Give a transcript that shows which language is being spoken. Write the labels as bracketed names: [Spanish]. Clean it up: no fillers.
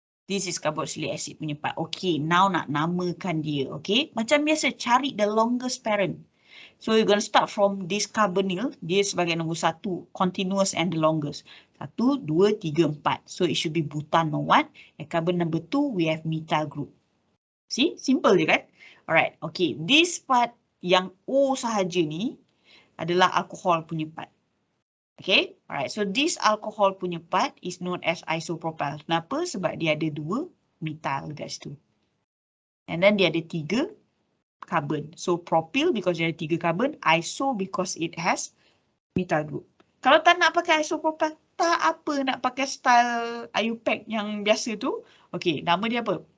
[English] This is carboxylic acid punya part. Okay, now [Malay] nak namakan dia. Okay, macam biasa cari [English] the longest parent. So you're going to start from this carbonyl. [Malay] Dia sebagai nombor 1. [English] Continuous and the longest. 1, 2, 3, 4. So it should be butanone. And carbon number 2, we have methyl group. See, simple je kan? Alright, okay. [Malay] This part yang O sahaja ni adalah alcohol punya part. [English] Okay, alright. So this alcohol punya part is known as isopropyl. [Malay] Kenapa? Sebab dia ada 2 methyl dekat situ. And then dia ada 3 carbon. [English] So propyl because [Malay] dia ada 3 carbon. [English] Iso because it has methyl group. [Malay] Kalau tak nak pakai isopropyl, tak apa nak pakai style IUPAC yang biasa tu. Okay, nama dia apa?